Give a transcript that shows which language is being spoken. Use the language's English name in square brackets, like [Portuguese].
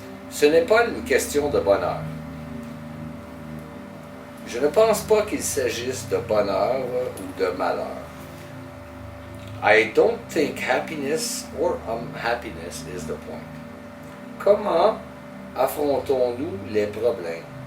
[French] Ce n'est pas une question de bonheur. Je ne pense pas qu'il s'agisse de bonheur ou de malheur. [English] I don't think happiness or unhappiness is the point. [French] Comment affrontons-nous les problèmes?